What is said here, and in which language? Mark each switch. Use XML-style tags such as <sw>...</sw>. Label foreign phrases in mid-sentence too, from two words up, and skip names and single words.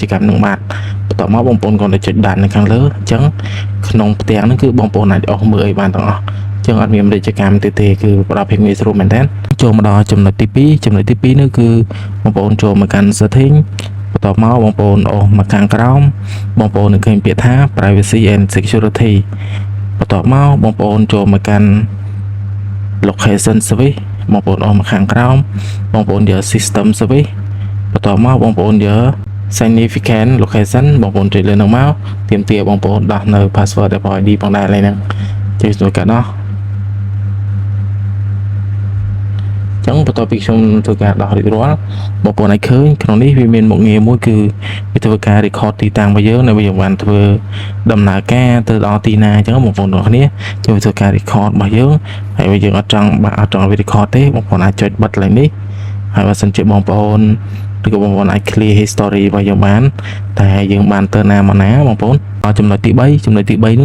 <km>កម្មហ្នឹងបាទបន្ទាប់មកបងប្អូនគាត់ទៅចុចដាននៅខាងលើអញ្ចឹងក្នុងផ្ទាំងហ្នឹងគឺបងប្អូនអាចអស់មើលឲ្យបានទាំងអស់ចឹងអត់ មានពាណិជ្ជកម្មទេគឺផ្ដល់ភាពងាយស្រួលមែនតើចូលមកដល់ចំណុចទី2នោះគឺបងប្អូនចូលមកកាន់ setting បន្ទាប់មកបងប្អូនអូសមកខាងក្រោមបងប្អូននឹងឃើញពាក្យថា</km> <en>privacy and security</en> <km>បន្ទាប់មកបងប្អូនចូលមកកាន់</km> <en>location service</en> <km>បងប្អូនអូសមកខាងក្រោមបងប្អូនយក</km> <en>system service</en> <km>បន្ទាប់មកបងប្អូនយក</km> <en>significant location</en> <km>បងប្អូនចុចលើហ្នឹងមកទាមទារបងប្អូនដោះនៅ password Apple ID ផងដែរឡើយហ្នឹងចុចចូលកាត់ដោះ ចឹងបន្ទាប់ពីខ្ញុំធ្វើការដោះរួចរាល់បងប្អូនអាចឃើញក្នុងនេះវាមានមុខងារមួយគឺវាធ្វើការ record ទីតាំងរបស់យើងនៅយើងបានធ្វើដំណើរការទៅដល់ទីណាអញ្ចឹងបងប្អូនទាំងគ្នាជួយធ្វើការ record របស់យើងហើយបើយើងអត់ចង់វា record ទេបងប្អូនអាចចុចបិទឡើងនេះហើយបើសិនជាបងប្អូនឬក៏បងប្អូនអាច</km> <en>clear history</en> <km>របស់យើងបានតែយើងបានទៅណាមកណាបងប្អូនដល់ចំណុចទី3នោះ</km>